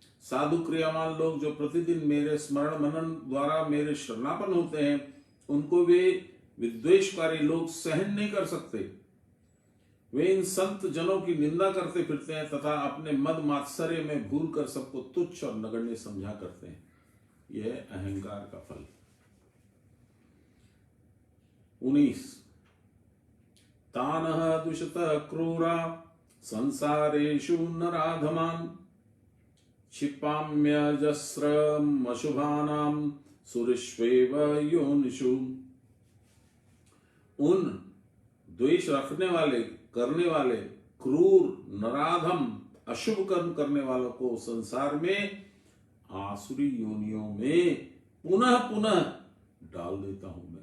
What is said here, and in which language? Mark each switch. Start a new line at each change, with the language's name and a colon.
Hindi: साधु क्रियावान लोग जो प्रतिदिन मेरे स्मरण मनन द्वारा मेरे शरणापन होते हैं, उनको वे विद्वेषकारी लोग सहन नहीं कर सकते। वे इन संत जनों की निंदा करते फिरते हैं तथा अपने मद मात्सर्य में भूल कर सबको तुच्छ और नगण्य समझा करते हैं। यह अहंकार का फल।
Sanskrit: 19 तानः दुषतः क्रूरा संसारेषु नराधमान् क्षिपाम्यजस्रम् अशुभानां सुरेष्वेव योनिषु।
Hindi: उन द्वेष रखने वाले, करने वाले, क्रूर, नराधम, अशुभ कर्म करने वालों को संसार में आसुरी योनियों में पुनः पुनः डाल देता हूं।